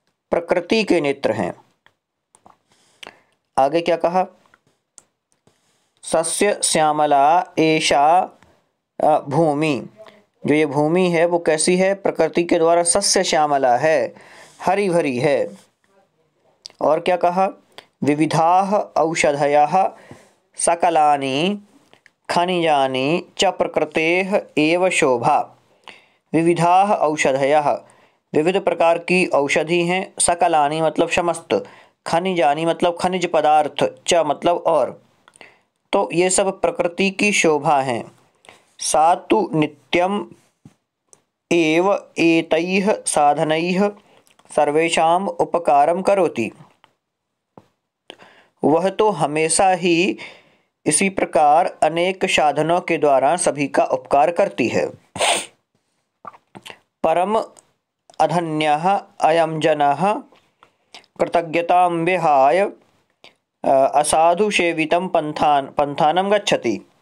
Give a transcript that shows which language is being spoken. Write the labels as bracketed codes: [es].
[hi] प्रकृति के नेत्र हैं। आगे क्या कहा? [sa] सस्य श्यामला एषा भूमि, [hi] जो ये भूमि है वो कैसी है? प्रकृति के द्वारा सस्य श्यामला है, हरी भरी है। और क्या कहा? [sa] विविधाः औषधयः सकलानि खनिजानि च प्रकृतेः एव शोभा। विविधाः औषधयः, [hi] विविध प्रकार की औषधि हैं। सकलानि मतलब समस्त, खनिजानि मतलब खनिज पदार्थ, च मतलब और, तो ये सब प्रकृति की शोभा हैं। [sa] सा तु नित्यम एव एतैः साधनैः सर्वेषां उपकारं करोति। [hi] वह तो हमेशा ही इसी प्रकार अनेक साधनों के द्वारा सभी का उपकार करती है। [sa] परम अधन्यः अयं जनः कृतज्ञतां विहाय असाधु सेवितं पंथानं गच्छति।